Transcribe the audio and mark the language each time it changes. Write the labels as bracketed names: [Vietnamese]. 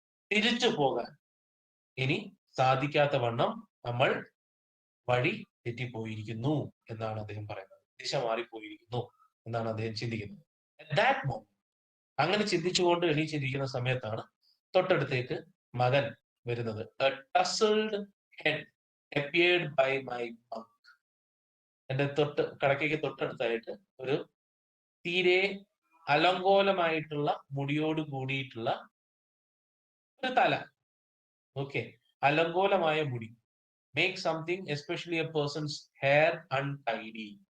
[Malayalam] തിരിച്ചു പോകാൻ ഇനി സാധിക്കാത്ത വണ്ണം നമ്മൾ വഴി തെറ്റിപ്പോയിരിക്കുന്നു എന്നാണ് അദ്ദേഹം പറയുന്നത്. ദിശ മാറിപ്പോയിരിക്കുന്നു എന്നാണ് അദ്ദേഹം ചിന്തിക്കുന്നത്. [English] that moment, [Malayalam] അങ്ങനെ ചിന്തിച്ചുകൊണ്ട് എണീച്ചിരിക്കുന്ന സമയത്താണ് തൊട്ടടുത്തേക്ക് മകൻ വരുന്നത്. [English] A tousled head appeared by my bunk. [Malayalam] എന്റെ കടക്കയ്ക്ക് തൊട്ടടുത്തായിട്ട് ഒരു തീരെ അലങ്കോലമായിട്ടുള്ള മുടിയോട് കൂടിയിട്ടുള്ള ഒരു തല. [English] okay, [Malayalam] അലങ്കോലമായ മുടി. [English] Make something especially a person's hair untidy.